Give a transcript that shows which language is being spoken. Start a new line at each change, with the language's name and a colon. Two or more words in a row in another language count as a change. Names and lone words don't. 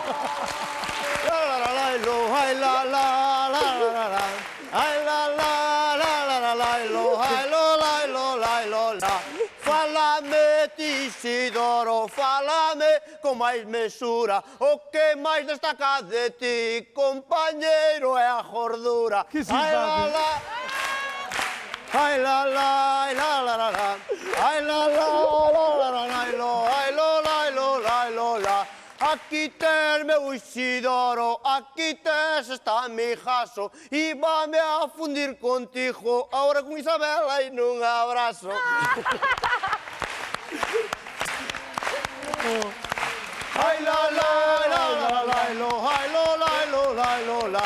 Galician: Fálame, Isidoro, fálame con máis mesura. O que máis destaca de ti, compañeiro, é a gordura. Que simpático. Ai la la, ai la la la la, ai la la la la la la, ai lo la lo la lo la. Aquí tes meu Isidoro, aquí tes está mi jaso, e vame a fundir contigo,
Spanish: ahora con
Galician: Isabela e nun abrazo. Ai la la la la la lo, ai lo la lo la lo la.